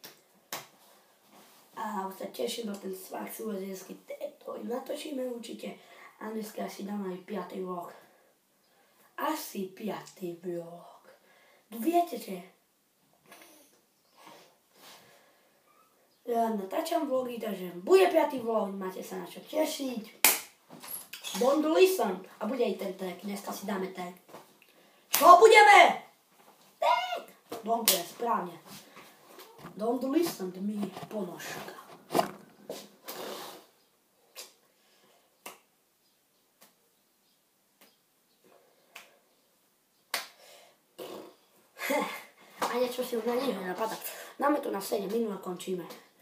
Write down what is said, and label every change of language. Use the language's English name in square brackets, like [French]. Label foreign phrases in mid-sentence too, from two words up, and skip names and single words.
[Slovak] A už sa teším na ten svah súvezenský, to im natočíme určite. A dneska si dám aj 5. vlog. Asi 5. vlog. Viete, že ja natáčam vlogy, takže bude 5. vlog, máte sa na čo tešiť. [English] Don't listen. [Slovak] A bude aj ten tag, dneska si dáme tag. Čo budeme? Tag! Dobre, správne. [English] Don't listen to me, [Slovak] ponožka. A niečo si už na nej napadá. Dáme to na 7 minút a končíme.